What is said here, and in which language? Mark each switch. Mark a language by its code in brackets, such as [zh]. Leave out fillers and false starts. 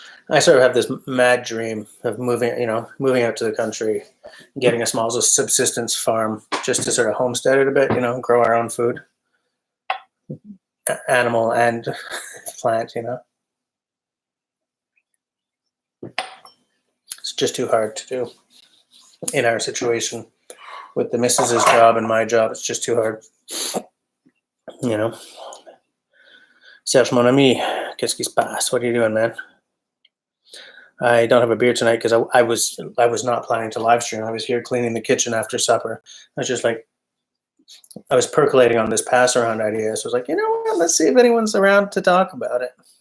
[en] I sort of have this mad dream of moving out to the country, getting a small subsistence farm, just to sort of homestead it a bit, grow our own food, animal and plant, It's just too hard to do in our situation with the missus's job and my job. It's just too hard, [fr] Serge, mon ami, qu'est-ce qui se passe? [en] What are you doing, man? I don't have a beer tonight because I was not planning to live stream. I was here cleaning the kitchen after supper. I was just like, I was percolating on this pass around idea. So I was like, you know what? Let's see if anyone's around to talk about it.